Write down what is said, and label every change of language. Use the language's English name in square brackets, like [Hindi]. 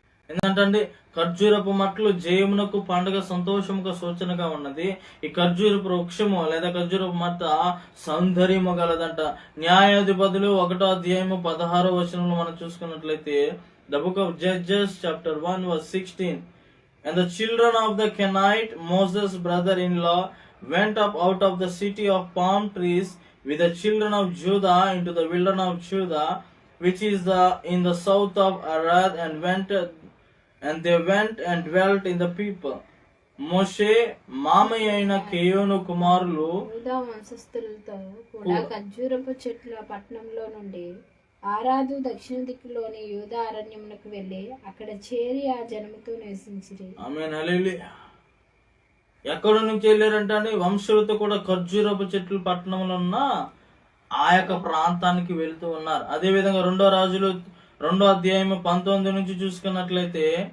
[Telugu] ఏంటంటే ఖర్జూరపు మట్టలు జయమునకు, పండుగ సంతోషముకు సూచనగా ఉన్నది. ఈ ఖర్జూరపు వృక్షము లేదా ఖర్జూరపు మట్ట సౌందర్యము గలదంట. న్యాయాధిపతులు 1వ అధ్యాయము 16వ వచనంలో మనం చూసుకున్నట్లయితే, [English] The book of Judges chapter 1 verse 16. And the children of the Kenite, Moses' brother-in-law, went up out of the city of palm trees with the children of Judah into the wilderness of Judah, which is in the south of Arad, and they went and dwelt in the people. [Telugu] మోషే మామయ్య అయిన కేయోను కుమారులు యూదా వంశస్థులతో కూడా ఖర్జూరపు చెట్ల పట్టణంలో నుండి ఆరాదు దక్షిణ దిక్కులోని యూదా అరణ్యమునకు వెళ్ళి అక్కడ చేరి ఆ జనముతో నివసించిరి. ఆమేన్, హల్లెలూయా. ఎక్కడ నుంచి వెళ్ళారంటే వంశులతో కూడా ఖర్జూరపు చెట్లు పట్టణంలో ఉన్న ఆ యొక్క ప్రాంతానికి వెళ్తూ ఉన్నారు. అదే విధంగా 2వ రాజులు 2వ అధ్యాయం 19 నుంచి చూసుకున్నట్లయితే,